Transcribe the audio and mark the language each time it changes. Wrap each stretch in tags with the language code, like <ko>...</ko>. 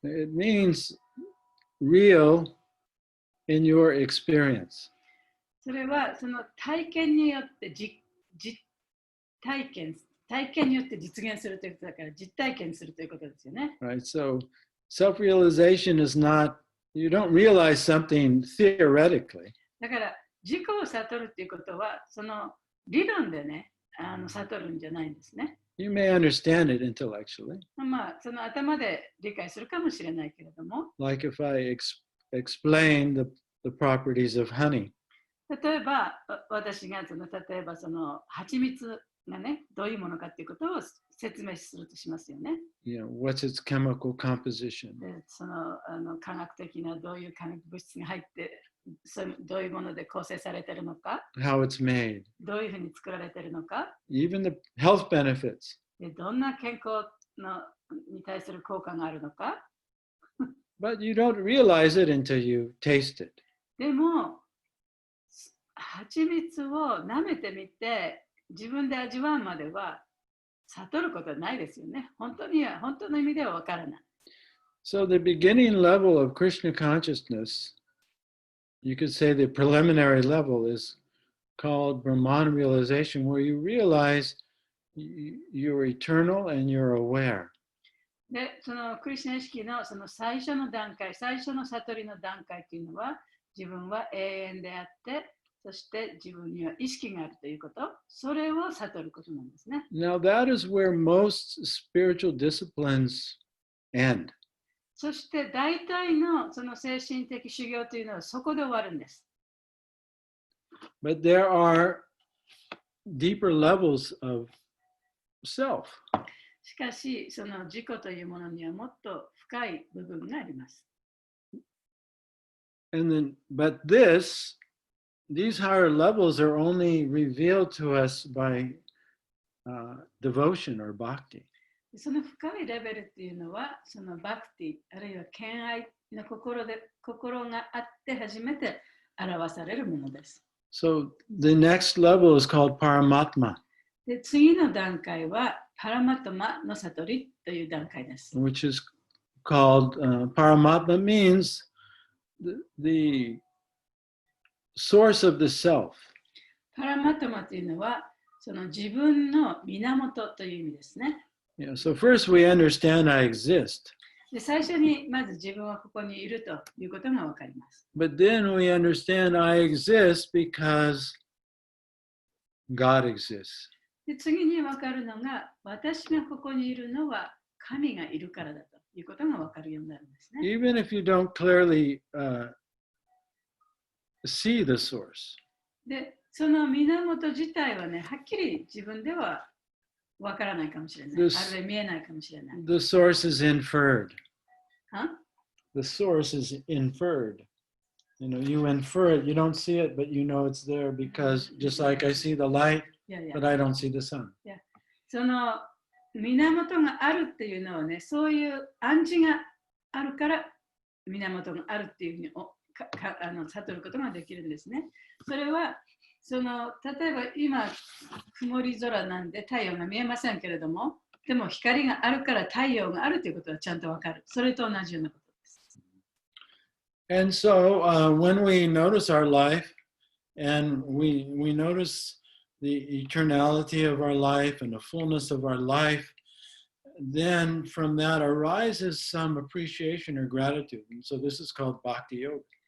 <en>It means real in your experience.</en> <ja>それはその体験によって体験によって実現するということだから、実体験するということですよね。</ja> <en>Right? So self-realization is not, you don't realize something theoretically.</en> <ja>だから自己を悟るということは、その理論でね、悟るんじゃないんですね。</ja> <en>You may understand it intellectually.</en> <ja>まあ、その頭で理解するかもしれないけれども、</ja> <en>Like if I explain the properties of honey.</en> <ja>例えば私が例えばその蜂蜜がね、どういうものかということを説明するとしますよね。</ja> <en>What's its chemical composition?</en> <ja>で、その科学的などういう化学物質が入って、どういうもので構成されているのか、</ja> <en>How it's made.</en> <ja>どういうふうに作られているのか、</ja> <en>Even the health benefits.</en> <ja>でどんな健康に対する効果があるのか。</ja> <en>But you don't realize it until you taste it.</en> <ja>でも、蜂蜜を舐めてみて、自分で味わうまでは悟ることはないですよね。本当の意味ではわからない。</ja> <en>So the beginning level of Krishna consciousness, you could say the preliminary level is called Brahman realization, where you realize you're eternal and you're aware.</en> <ja>で、そのクリシュナ意識のその最初の段階、最初の悟りの段階というのは、自分は永遠であって、そして自分には意識があるということ、それを悟ることなんですね。</ja> <en>Now that is where most spiritual disciplines end.</en> <ja>そして大体のその精神的修行というのはそこで終わるんです。</ja> <en>But there are deeper levels of self.</en> <ja>しかし、その自己というものにはもっと深い部分があります。</ja> <en>But this these higher levels are only revealed to us by devotion or bhakti.</en> <ja>その深いレベルっていうのは、そのバクティ、あるいは敬愛の心があって初めて表されるものです。</ja> <en>So the next level is called Paramatma,</en> <ja>で、次の段階はパラマトマの悟りという段階です。</ja> <en>which is called Paramatma means the source of the self.</en> <ja>パラマトマというのは、その自分の源という意味ですね。</ja> <en>Yeah, so first we understand I exist.</en> <ja>で、最初にまず自分はここにいるということがわかります。</ja> <en>But then we understand I exist because God exists.</en> <ja>で、次にわかるのが、私がここにいるのは神がいるからだということがわかるようになるんですね。</ja> <en>Even if you don't clearly see the source.</en> <ja>で、その源自体はね、はっきり自分ではわからないかもしれない。あるいは見えないかもしれない。</ja> <en>The source is inferred. Huh? The source is inferred. You know, you infer it, you don't see it, but you know it's there because just like I see the light, but I don't see the sun.</en> <ja>その源があるっていうのはね、そういう暗示があるから源があるっていうふうに悟ることができるんですね。それはその例えば今曇り空なんで太陽が見えませんけれども、でも光があるから太陽があるということはちゃんとわかる。それと同じようなことです。</ja> <en>And so when we notice our life and we notice the eternality of our life and the fullness of our life, then from that arises some appreciation or gratitude. And so this is called bhakti yoga.</en>